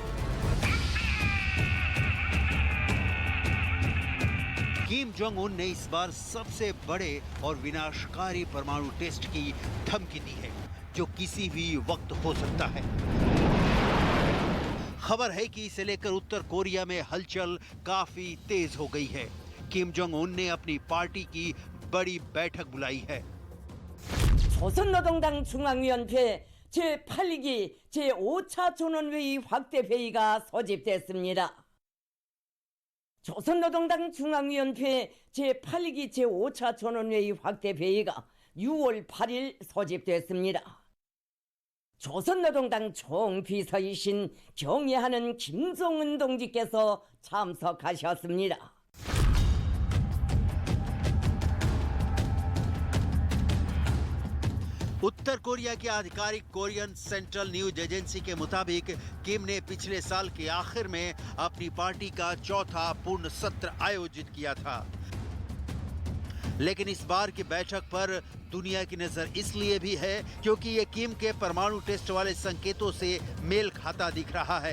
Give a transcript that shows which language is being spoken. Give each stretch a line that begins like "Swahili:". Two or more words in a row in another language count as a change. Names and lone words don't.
Hindi: किम जोंग उन ने इस बार सबसे बड़े और विनाशकारी परमाणु टेस्ट की धमकी दी है, जो किसी भी वक्त हो सकता है। खबर है कि इसे लेकर उत्तर कोरिया में हलचल काफी तेज हो गई है। किम जोंग उन ने अपनी पार्टी की बड़ी बैठक बुलाई है।
Korean: 조선노동당 중앙위원회 제8기 제5차 전원회의 확대 회의가 소집됐습니다. 조선노동당 중앙위원회 제8기 제5차 전원회의 확대 회의가 6월 8일 소집됐습니다. 조선노동당 총비서이신 경애하는 김종은 동지께서 참석하셨습니다.
Hindi: उत्तर कोरिया की आधिकारिक कोरियन सेंट्रल न्यूज एजेंसी के मुताबिक किम ने पिछले साल के आखिर में अपनी पार्टी का चौथा पूर्ण सत्र आयोजित किया था, लेकिन इस बार की बैठक पर दुनिया की नजर इसलिए भी है क्योंकि ये किम के परमाणु टेस्ट वाले संकेतों से मेल खाता दिख रहा है।